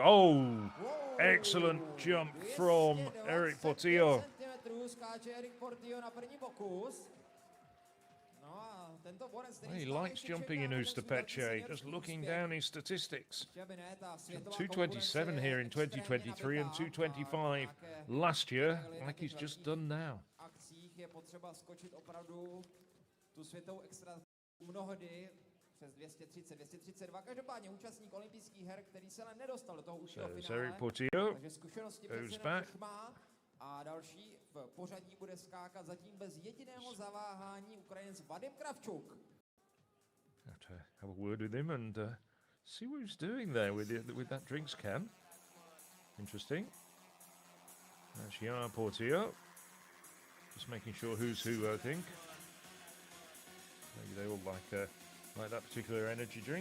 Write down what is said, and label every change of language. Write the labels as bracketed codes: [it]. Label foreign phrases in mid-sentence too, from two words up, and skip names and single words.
[en] Oh, excellent jump from Eric Portillo. He likes jumping in Hustopece, just looking down his statistics. 227 here in 2023 and 225 last year, like he's just done now. [cs] Akcích je potřeba skočit opravdu tu světovou extra mnohdy přes 230, 232. Každopádně účastník olympijských her, který se ale nedostal do toho užšího finále, takže zkušenosti přece už má. A další v pořadí bude skákat zatím bez jediného zaváhání Ukrajinec Vadim Kravčuk. [en] Have to have a word with him and see what he's doing there with that drinks can. Interesting. That's Jan Janků. Just making sure who's who, I think. Maybe they all like that particular energy drink.